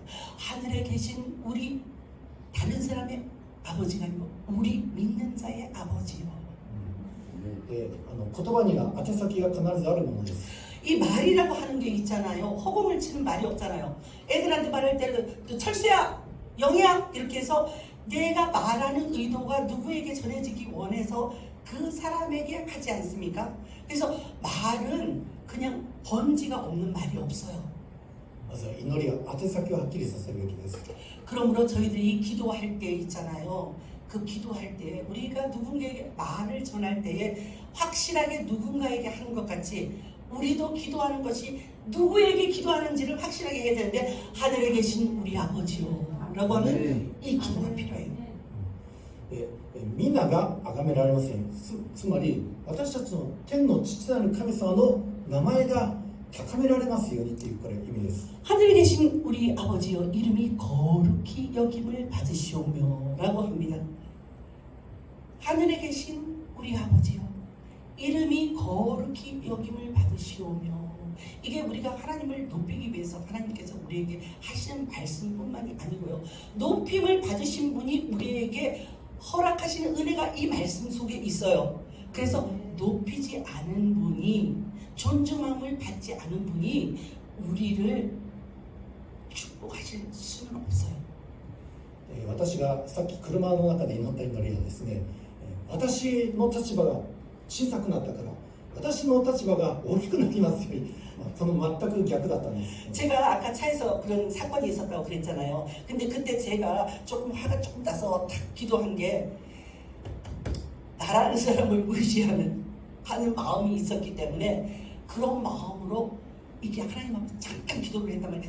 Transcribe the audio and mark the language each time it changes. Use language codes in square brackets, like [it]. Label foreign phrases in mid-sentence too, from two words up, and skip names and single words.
[ko] 하늘에 계신 우리 다른 사람의 아버지가 아니고 우리 믿는 자의 아버지요. [ja] で言葉には宛先が必ずあるものです。 [ko] 이 말이라고 하는 게 있잖아요. 허공을 치는 말이 없잖아요. 애들한테 말할 때도 철수야, 영희야 이렇게 해서 내가 말하는 의도가 누구에게 전해지기 원해서 그 사람에게 하지 않습니까? 그래서 말은 그냥 번지가 없는 말이 없어요. [ja] まずは祈りは宛先をはっきりさせるべきです。 [ko] 그러므로 저희들이 기도할 때 있잖아요. 그 기도할 때 우리가 누군가에게 말을 전할 때에 확실하게 누군가에게 하는 것 같이 우리도 기도하는 것이 누구에게 기도하는지를 확실하게 해야 되는데, 하늘에 계신 우리 아버지요 라고 하면 이 기도가 필요해요. [ja] みんなが崇められません。つまり私たちの天の父なる神様の名前が高められますようにというこれ意味です。 [ko] 하늘에 계신 우리 아버지요, 이름이 거룩히 여김을 받으시오며 라고 합니다. 하늘에 계신 우리 아버지요, 이름이 거룩히 여김을 받으시오며. 이게 우리가 하나님을 높이기 위해서 하나님께서 우리에게 하시는 말씀뿐만이 아니고요, 높임을 받으신 분이 우리에게 허락하시는 은혜가 이 말씀 속에 있어요. 그래서 높이지 않은 분이, 존중함을 받지 않은 분이 우리를 축복하실 수는 없어요. [ja] 私がさっき車の中で祈った祈りはですね、私の立場が小さくなったから私の立場が大きくなりますように、この全く逆だったんです。 [ko] 제가 아까 차에서 그런 사건이 있었다고 그랬잖아요. 근데 그때 제가 조금 화가 조금 나서 탁 기도한 게, 나라는 사람을 의지하는 하는 마음이 있었기 때문에 그런 마음으로 이게 하나님 앞에 잠깐 기도를 했단 말이에요.